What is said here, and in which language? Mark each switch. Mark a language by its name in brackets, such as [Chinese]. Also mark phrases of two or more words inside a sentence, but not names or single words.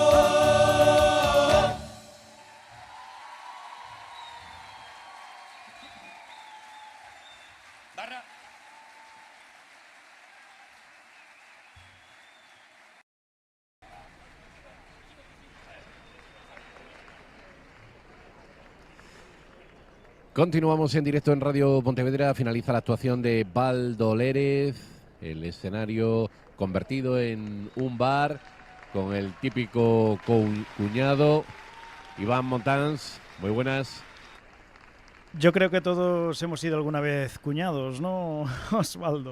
[Spanish] Barra. Continuamos en directo en Radio Pontevedra. Finaliza la actuación de Valdolérez. El escenario convertido en un bar con el típico cuñado. Iván Montans, muy buenas. Yo creo que todos hemos sido alguna vez cuñados, ¿no, Osvaldo?